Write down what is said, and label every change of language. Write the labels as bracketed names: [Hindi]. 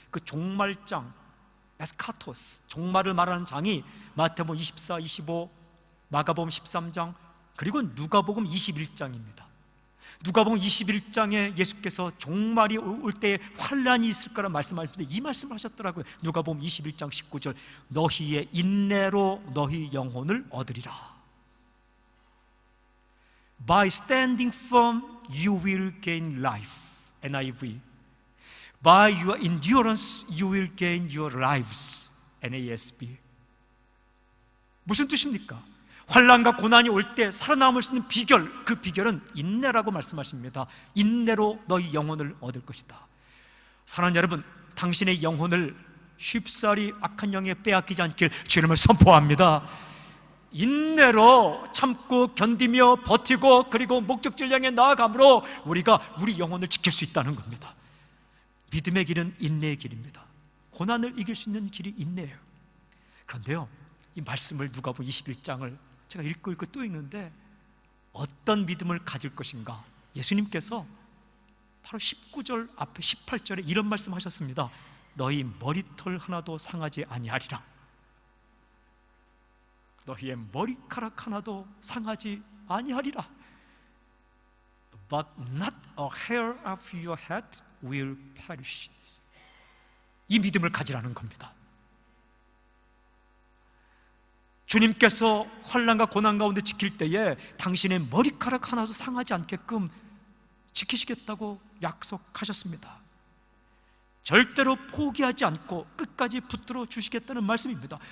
[Korean] 그 종말장, 에스카토스, 종말을 말하는 장이 마태복음 24, 25, 마가복음 13장 그리고 누가복음 21장입니다. 누가복음 21장에 예수께서 종말이 올 때에 환난이 있을 거라 말씀하실 때 이 말씀을 하셨더라고요. 누가복음 21장 19절, 너희의 인내로 너희 영혼을 얻으리라. [English] By standing firm you will gain life. NIV. By your endurance you will gain your lives. [Korean] NASB. 무슨 뜻입니까? 환난과 고난이 올 때 살아남을 수 있는 비결, 그 비결은 인내라고 말씀하십니다. 인내로 너희 영혼을 얻을 것이다. 사랑하는 여러분, 당신의 영혼을 쉽사리 악한 영에 빼앗기지 않길 주님을 선포합니다. 인내로 참고 견디며 버티고 그리고 목적지를 향해 나아감으로 우리가 우리 영혼을 지킬 수 있다는 겁니다. 믿음의 길은 인내의 길입니다. 고난을 이길 수 있는 길이 인내예요. 그런데요, 이 말씀을 누가복음 21장을 제가 읽고 또 읽는데 어떤 믿음을 가질 것인가? 예수님께서 바로 19절 앞에 18절에 이런 말씀하셨습니다. 너희 머리털 하나도 상하지 아니하리라. 너희의 머리카락 하나도 상하지 아니하리라. [English] But not a hair of your head will perish. [Korean] 이 믿음을 가지라는 겁니다. 주님께서 환난과 고난 가운데 지킬 때에 당신의 머리카락 하나도 상하지 않게끔 지키시겠다고 약속하셨습니다. 절대로 포기하지 않고 끝까지 붙들어 주시겠다는 말씀입니다.